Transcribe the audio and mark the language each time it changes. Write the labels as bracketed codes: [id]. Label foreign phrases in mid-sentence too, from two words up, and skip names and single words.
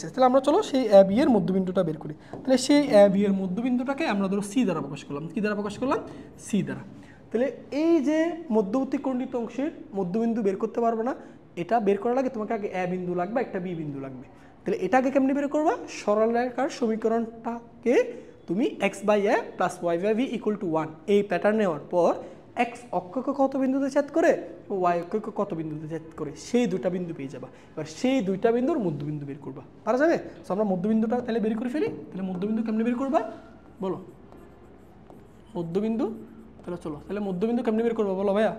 [bn] তাহলে আমরা চলো সেই অ্যাবি এর মধ্যবিন্দুটা বের করি। তাহলে সেই অ্যাবি এর মধ্যবিন্দুটাকে আমরা ধরো সি দ্বারা প্রকাশ করলাম। কি দ্বারা প্রকাশ করলাম? সি দ্বারা। তাহলে এই যে মধ্যবর্তী কোণটিত অংশের মধ্যবিন্দু বের করতে পারবে না, এটা বের করার আগে তোমাকে আগে এ বিন্দু লাগবে, একটা বি বিন্দু লাগবে। তাহলে এটাকে কেমনি বের করবা? সরলরেখার সমীকরণটাকে তুমি x/a + y/b = 1 এই প্যাটার্ন নেওয়ার পর x অক্ষকে কত বিন্দুতে ছেদ করে ও y অক্ষকে কত বিন্দুতে ছেদ করে সেই দুটা বিন্দু পেয়ে যাবা। এবার সেই দুইটা বিন্দুর মধ্যবিন্দু বের করবা, পারা যাবে? সো আমরা মধ্যবিন্দুটা তাহলে বের করে ফেলি। তাহলে মধ্যবিন্দু কেমনে বের করবা বলো? মধ্যবিন্দু তাহলে চলো, তাহলে মধ্যবিন্দু কেমনে বের করবা বলো ভাইয়া?